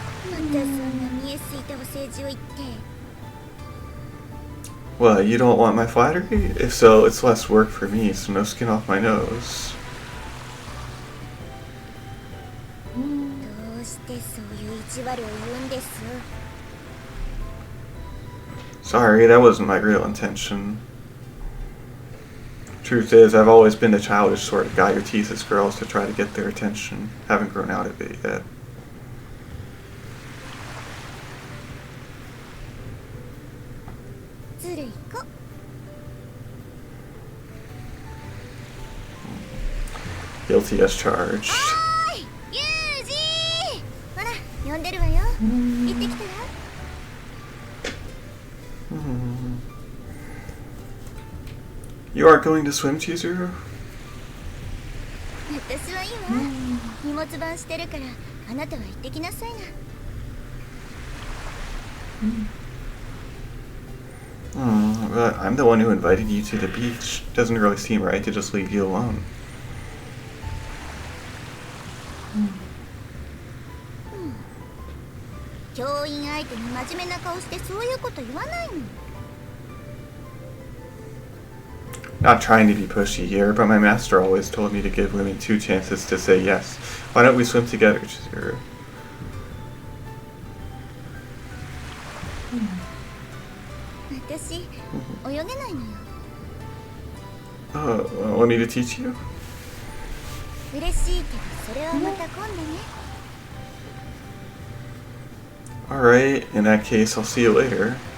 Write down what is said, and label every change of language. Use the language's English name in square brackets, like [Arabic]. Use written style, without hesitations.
[Japanese] またそんな見えすいたお世辞を言って。 [English] What, you don't want my flattery? If so, it's less work for me, so no skin off my nose. [Japanese] どうしてそういう意地悪を言うんです？ [English] Sorry, that wasn't my real intention. Truth is, I've always been the childish sort of guy who teases girls to try to get their attention. Haven't grown out of it yet. Guilty as charged. [Japanese] ユージー、ほら呼んでるわよ。行ってきたら。 [English] You aren't going to swim, Chizuru? [Japanese] 私はいいわ。荷物番してるからあなたは行ってきなさいな。 [English] But I'm the one who invited you to the beach. Doesn't really seem right to just leave you alone. [Japanese] 教員相手に真面目な顔してそういうこと言わないの。 [English] Not trying to be pushy here, but my master always told me to give women 2 chances to say yes. Why don't we swim together, Chizuru? [Japanese] 私、泳げないのよ。 [English] Oh, want me to teach you? [Japanese] 嬉しいけど、それはまた今度ね。 [English] Alright, in that case, I'll see you later.